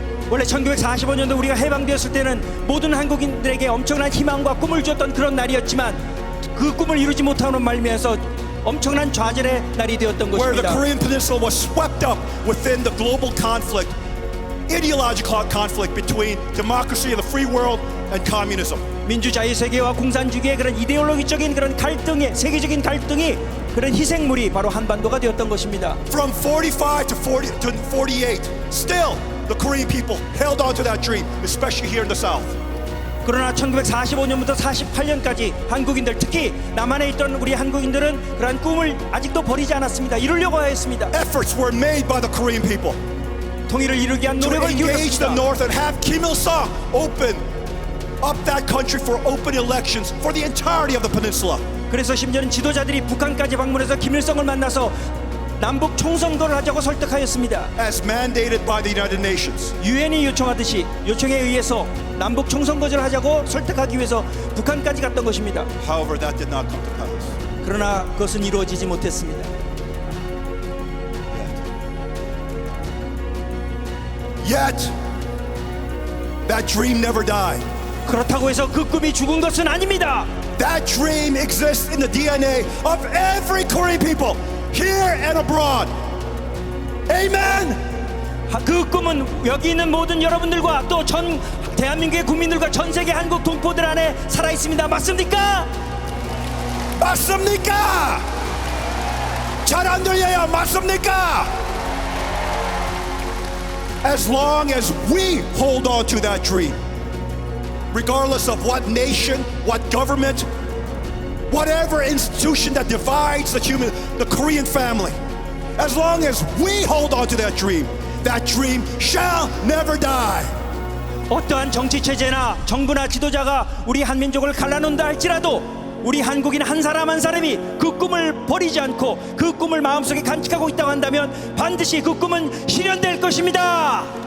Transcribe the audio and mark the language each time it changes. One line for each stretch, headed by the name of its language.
Korean: 원래 1945년도 우리가 해방되었을 때는 모든 한국인들에게 엄청난 희망과 꿈을 주었던 그런 날이었지만 그 꿈을 이루지 못하는 말미에서 엄청난 좌절의 날이 되었던
English: Where the
Korean: 것입니다.
English: Korean Peninsula was swept up within the global conflict, ideological conflict between democracy of the free world and communism.
Korean: 민주자유 세계와 공산주의의 그런 이데올로기적인 그런 갈등의 세계적인 갈등이 그런 희생물이 바로 한반도가 되었던 것입니다.
English: From 45 to 48, still the Korean people held on to that dream, especially here in the South.
Korean: 그러나 1945년부터 48년까지 한국인들 특히 남한에 있던 우리 한국인들은 그러한 꿈을 아직도 버리지 않았습니다. 이루려고 하였습니다.
English: Efforts were made by the Korean people
Korean: 통일을 이루기 위한
English: to
Korean: 노력을
English: engage the
Korean: 기울였습니다.
English: North and have Kim Il-sung open up that country for open elections for the entirety of the peninsula.
Korean: 그래서 심지어는 지도자들이 북한까지 방문해서 김일성을 만나서 남북 총선거를 하자고 설득하였습니다.
English: As mandated by the United Nations.
Korean: 유엔이 요청하듯이 요청에 의해서 남북 총선거를 하자고 설득하기 위해서 북한까지 갔던 것입니다.
English: However, that did not come to pass.
Korean: 그러나 그것은 이루어지지 못했습니다.
English: Yet, that dream never died.
Korean: 그렇다고 해서 그 꿈이 죽은 것은 아닙니다.
English: That dream exists in the DNA of every Korean people, here and abroad. Amen.
Korean: 그 꿈은 여기 있는 모든 여러분들과 또 전 대한민국의 국민들과 전 세계 한국 동포들 안에 살아 있습니다. 맞습니까? 맞습니까? 잘 안 들려요. 맞습니까?
English: As long as we hold on to that dream, regardless of what nation, what government, whatever institution that divides the Korean family, as long as we hold on to that dream shall never die.
Korean: 어떠한 정치 체제나 정부나 지도자가 우리 한민족을 갈라놓는다 할지라도 우리 한국인 한 사람 한 사람이 그 꿈을 버리지 않고 그 꿈을 마음속에 간직하고 있다고 한다면 반드시 그 꿈은 실현될 것입니다.